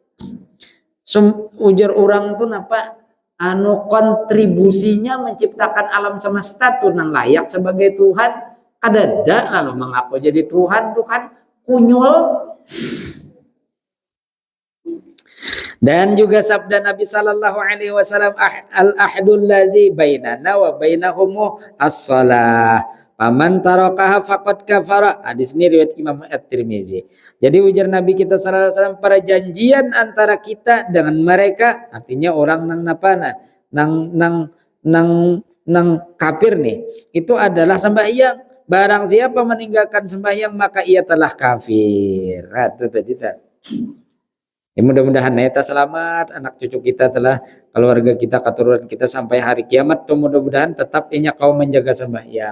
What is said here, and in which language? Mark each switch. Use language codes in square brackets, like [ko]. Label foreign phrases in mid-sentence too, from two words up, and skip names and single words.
[bjn] Ujar orang tuh napa? Kontribusinya menciptakan alam semesta tuh nang layak sebagai Tuhan kadada lalu mengaku jadi Tuhan tuh kan kunyul. [id] Dan juga sabda Nabi [ar] صلى الله عليه وسلم العهد الذي بيننا وبينهم الصلاة فمن تركها فقد كفر. [id] Hadis ini riwayat Imam At-Tirmizi. Jadi ujar Nabi kita [ar] صلى الله عليه وسلم [id] para janjian antara kita dengan mereka artinya orang nang napana nang kafir nih itu adalah sembahyang. Barang siapa meninggalkan sembahyang maka ia telah kafir. [bjn] Nah, itu tadi tak. [id] Ya mudah-mudahan kita selamat, anak cucu kita telah keluarga kita, keturunan kita sampai hari kiamat tuh mudah-mudahan tetap inya kau menjaga sembahyang.